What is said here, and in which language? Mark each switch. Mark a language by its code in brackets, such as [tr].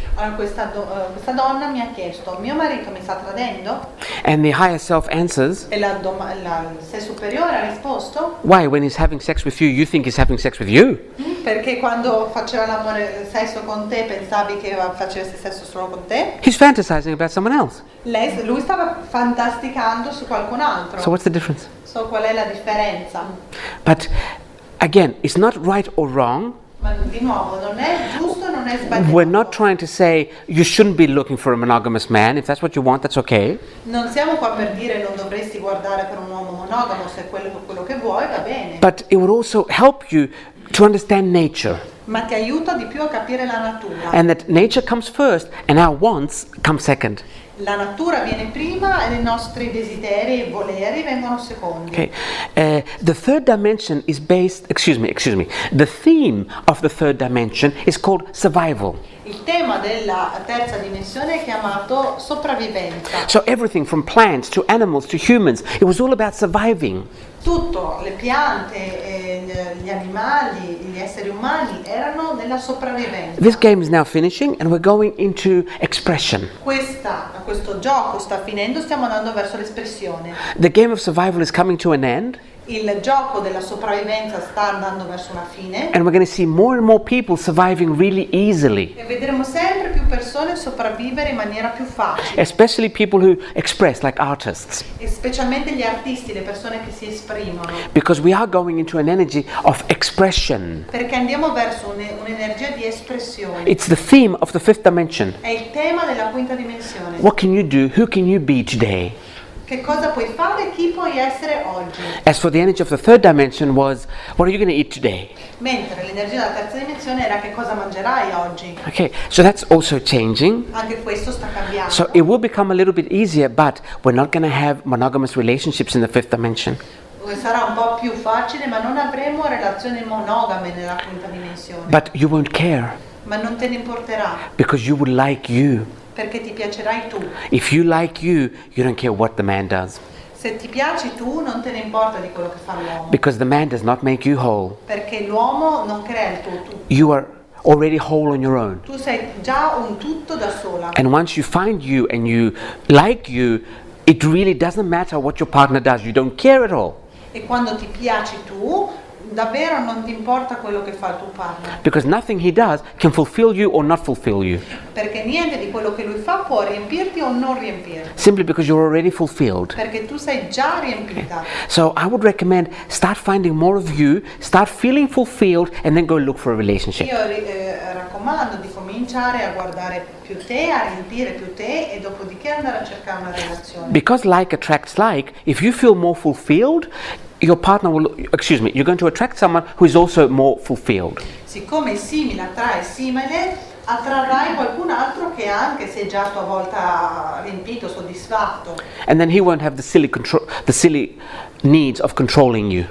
[it] Allora questa donna mi ha chiesto, mio marito mi sta tradendo? [en] And the higher self answers, [it] E il sé superiore ha risposto, [en] why, when he's having sex with you, you think he's having sex with you? [it] perché quando faceva sesso con te pensavi che facesse sesso solo con te? [en] He's fantasizing about someone else. [it] Lui stava fantasticando su qualcun altro. [en] So what's the difference? [it] So qual è la differenza? [en] But again, it's not right or wrong. [it] Ma di nuovo, non è giusto, non è sbagliato. [en] We're not trying to say you shouldn't be looking for a monogamous man. If that's what you want, that's okay. [it] Non siamo qua per dire non dovresti guardare per un uomo monogamo, se quello che vuoi va bene. [en] But it would also help you to understand nature, [it] Ma ti aiuta di più a capire la natura. [en] and that nature comes first and our wants come second. [it] La natura viene prima e i nostri desideri e voleri vengono secondi. [en] Okay. The third dimension is based, excuse me, the theme of the third dimension is called survival. [it] Il tema della terza dimensione è chiamato sopravvivenza. [en] So everything from plants to animals to humans, it was all about surviving. [it] Tutto, le piante, gli animali, gli esseri umani erano nella sopravvivenza. [en] This game is now finishing and we're going into expression. [it] Questo gioco sta finendo, stiamo andando verso l'espressione. [en] The game of survival is coming to an end. [it] Il gioco della sopravvivenza sta andando verso una fine [en] And we're going to see more and more people surviving really easily, [it] e vedremo sempre più persone sopravvivere in maniera più facile, [en] especially people who express, like artists, [it] e specialmente gli artisti, le persone che si esprimono, [en] because we are going into an energy of expression. [it] perché andiamo verso un'energia di espressione. [en] It's the theme of the fifth dimension. [it] È il tema della quinta dimensione. [en] What can you do? Who can you be today? [it] Che cosa puoi fare? Chi puoi essere oggi? [en] As for the energy of the third dimension was, what are you going to eat today? [it] Mentre l'energia della terza dimensione era che cosa mangerai oggi. [en] Okay, so that's also changing. [it] Anche questo sta cambiando. [en] So it will become a little bit easier, but we're not going to have monogamous relationships in the fifth dimension. [it] Sarà un po' più facile, ma non avremo relazioni monogame nella quinta dimensione. [en] But you won't care [it] Ma non te ne importerà, [en] because you would like you. [it] perché ti piacerai tu. [en] If you like you don't care what the man does, [it] Se ti piaci tu, non te ne importa di quello che fa l'uomo, [en] because the man does not make you whole. [it] perché l'uomo non crea il tuo tu. [en] You are already whole on your own. [it] Tu sei già un tutto da sola. [en] And once you find you and you like you, it really doesn't matter what your partner does. You don't care at all. [it] E quando ti piaci tu, davvero non ti importa quello che fa il tuo partner, [en] Because nothing he does can fulfill you or not fulfill you. [it] perché niente di quello che lui fa può riempirti o non riempirti, [en] Simply because you're already fulfilled. [it] perché tu sei già riempita. [en] So I would recommend start finding more of you, start feeling fulfilled, and then go look for a relationship. [it] Io raccomando di cominciare a guardare più te, a riempire più te e dopodiché andare a cercare una relazione. [en] Because like attracts like, if you feel more fulfilled, your partner will, you're going to attract someone who is also more fulfilled. [it] Siccome simile attrae simile, attrarrai qualcun altro che anche se già a tua volta riempito, soddisfatto, [en] And then he won't have the silly needs of controlling you.